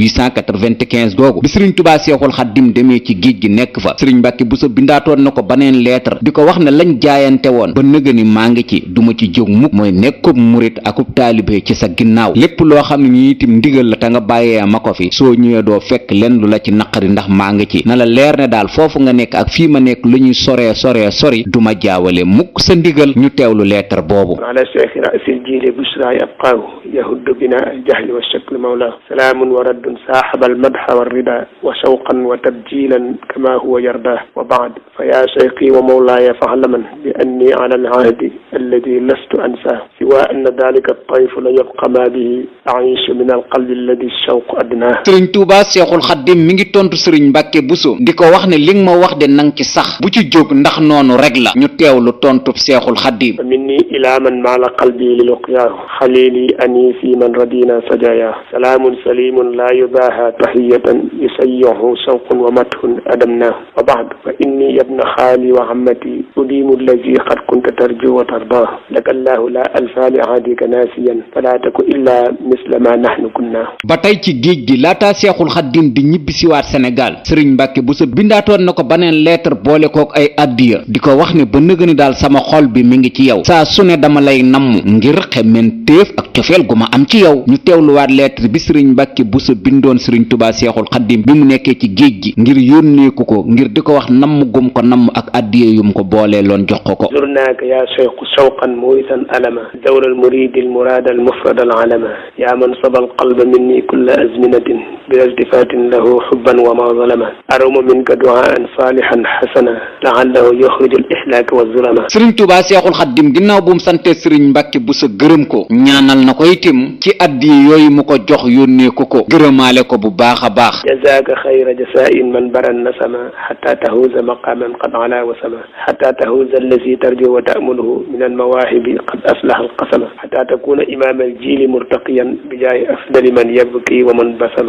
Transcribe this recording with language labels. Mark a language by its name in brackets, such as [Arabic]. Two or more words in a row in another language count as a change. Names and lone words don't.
[Wolof] 1895 googu bi sëriñ Touba Seexul Xaddim demee ci géej gi nekk fa sëriñ Mbàkke Bousso bindaatoon na ko baneen lettre di ko wax ne lañ jaayante woon ba nëgëni maa ngi ci duma ci jóg mukk mooy nekkub murit akub taalibe ci sa ginnaaw lépp loo xam ne ni itam ndigal la te nga bàyyee ma ko fi soo ñëwee doo fekk lenn lu la ci naqari ndax maa ngi ci na la leer ne daal foofu nga nekk ak fii ma nekk lu ñuy sori duma jaawale mukk sa ndigal ñu teewlu lettre boobu [Arabic] ألا شيخ راسل جيل بشرى يبقاه يهد بنا الجهل و شكل مولاه سلام و رد صاحب المدى و رضا و شوقا و تبجيلا كما هو يرضاه و بعد فيا شيخي و مولاي فاعلمن بأني على العهد الذي لست أنسى سوى أن ذلك الطيف لا يبقى ما به عيش من القلب الذي والشوق أدناه. [Wolof] sëriñ Tuubaa Seexul Xaddim mi ngi tontu sëriñ Mbàkke Buso di ko wax ne li nga ma wax de nang ci sax bu ci jóg ndax noonu rek la. ñu teewlu tontub Seexul Xaddim. [Arabic] مني إلى من مال قلبي لي لقياه خليلي أنيسي من رضينا سجايا سلام سليم لا يضاهى تحية يسيحه شوق و مثن أضمناه و بعد ف إني يا ابن خالي و عمتي أديم الذي قد كنت ترجو و ترضى لك الله لا ألفى ل عهدك ناسيا فلا تك إلا مثل ما نحن كنا. [Wolof] ba tey ci géej gi laataa Seexul Xaddim di ñibbisiwaat Sénégal sëriñ Mbàkke Buso bindaatoon na ko baneen lettre boole kook ay addiya di ko wax ne ba nëgëni daal sama xol bi mi ngi ci yow saa su ne dama lay namm ngir xemmen téef ak cofeel gu ma am ci yow. ñu teewluwaat lettre bi sëriñ Mbàkke Buso bindoon sëriñ Tuubaa Seexul Xaddim bi mu nekkee ci géej gi ngir yónneeku ko ngir di ko wax namm gum ko namm ak addiya yum ko boolee loon jox ko. [Arabic] زرناك يا شيخ شوقا مريسا علما دور ال مريد ال مراد ال مفرد ال علما يا من سبى ال قلب مني كل أزمنة بلا التفات له حبا و ما ظلما أروم منك دعاء صالحا حسنا لعل الله يخرج ال إهلاك و ظلما. [Wolof] sëriñ Tuubaa Seexul Xaddim ginnaaw bu mu santee sëriñ Mbàkke Buso gërëm ko ñaanal na ko itam ci addiya yooyu mu ko jox yónnee ko gërëmaale ko bu baax a baax. [Arabic] جزاك خيرا جزاء من برأ النسما حتى تحوز مقاما قد علا و سما حتى تحوز الذي ترجو و تأمله من المواهب قد أفلح القسما حتى تكون إمام الجيل مرتقيا ب جاه أفضل من يبكي و من بسم.